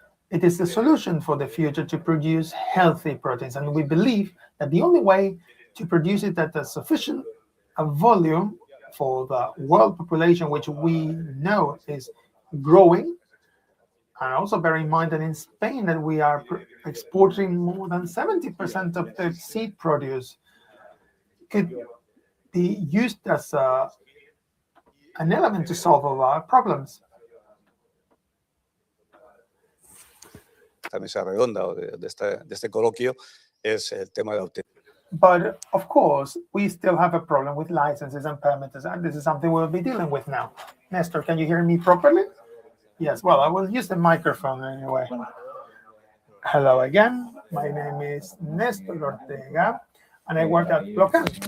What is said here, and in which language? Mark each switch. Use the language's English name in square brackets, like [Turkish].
[English] It is the solution for the future to produce healthy proteins, and we believe that the only way to produce it at a sufficient volume for the world population, which we know is growing, and also bear in mind that in Spain that we are exporting more than 70% of the seed produce, could be used as an element to solve our problems. [Spanish] Esta mesa redonda o de este coloquio es el tema de la autenticidad. [English] But of course, we still have a problem with licenses and permits, and this is something we'll be dealing with now. Nestor, can you hear me properly? Yes, well, I will use the microphone anyway. Hello again. My name is Nestor Ortega, and I work at Blocan.